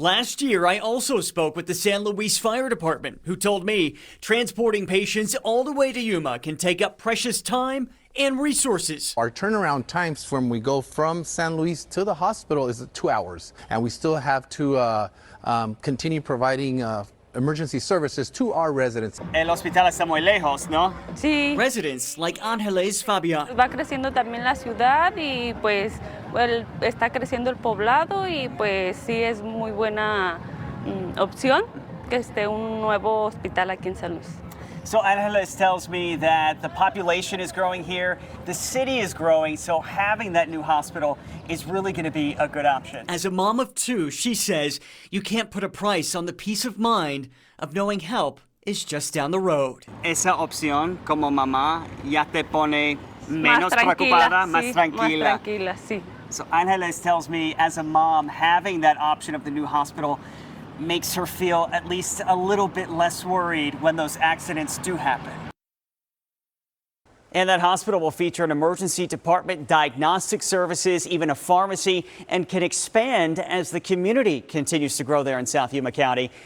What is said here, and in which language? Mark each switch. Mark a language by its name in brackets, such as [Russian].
[English] Last year, I also spoke with the San Luis Fire Department, who told me transporting patients all the way to Yuma can take up precious time and resources. Our turnaround times from we go from San Luis to the hospital is 2 hours, and we still have to continue providing emergency services to our residents. [Spanish] El hospital está muy lejos, ¿no? Sí. [English] Residents like Ángeles Fabián. [Spanish] Va creciendo también la ciudad y pues está creciendo el poblado y pues sí es muy buena opción que esté un nuevo hospital aquí en San Luis. [English] So Ángeles tells me that the population is growing here, the city is growing, so having that new hospital is really going to be a good option. As a mom of two, she says you can't put a price on the peace of mind of knowing help is just down the road. [Spanish] Esa opción como mamá ya te pone menos preocupada, más tranquila. Más tranquila, sí. [English] So Ángeles tells me as a mom, having that option of the new hospital makes her feel at least a little bit less worried when those accidents do happen. And that hospital will feature an emergency department, diagnostic services, even a pharmacy, and can expand as the community continues to grow there in South Yuma County.